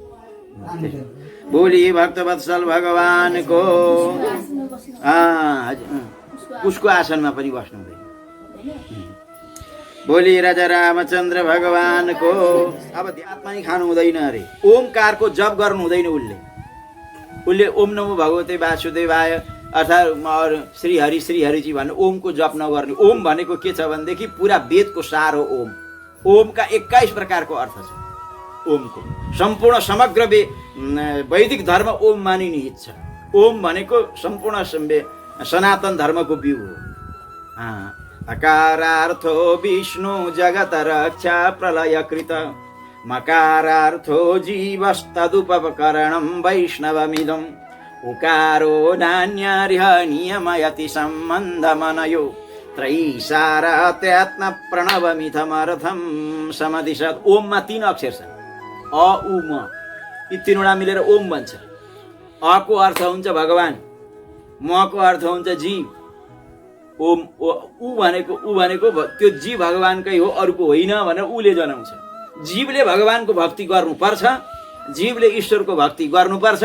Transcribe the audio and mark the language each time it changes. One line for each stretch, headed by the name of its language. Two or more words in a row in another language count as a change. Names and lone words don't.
Nepali: बोली भक्तवत्सल भगवानको उसको आसनमा पनि बस्नु हुँदैन। बोली राजा रामचन्द्र भगवानको अब आत्मा नि खानु हुँदैन अरे, ओमकारको जप गर्नु हुँदैन। उसले
Sanskrit: ओम नमो भगवते वासुदेवाय
Nepali: अर्थात् श्री हरिजी भन्नु ओमको जप नगर्ने। ओम भनेको के छ भनेदेखि पुरा वेदको सार हो ओम। ओमका 21 प्रकारको अर्थ छ ओमको। सम्पूर्ण समग्र वैदिक धर्म ओम मानिने छ। ओम भनेको सम्पूर्ण सनातन धर्मको बिउ हो।
Sanskrit: अकारार्थो विष्णु जगत रक्षा प्रलयकृत मकारार्थो जीवस्तदुपकरणं वैष्णवमिदम् उकारो नान्यर्ह नियमयति सम्बन्धमनयो त्रैसारात्यात्म प्रणवमिथमर्थं समदिशत्।
Nepali: ओममा 3 अक्षर छन्, अ उ म। यी तीनवटा मिलेर ओम बन्छ। अ को अर्थ हुन्छ भगवान, म को अर्थ हुन्छ जीव। ओम उ भनेको त्यो जीव भगवानकै हो, अरूको होइन भनेर उले जनाउँछ। जीवले भगवानको भक्ति गर्नुपर्छ, जीवले ईश्वरको भक्ति गर्नुपर्छ।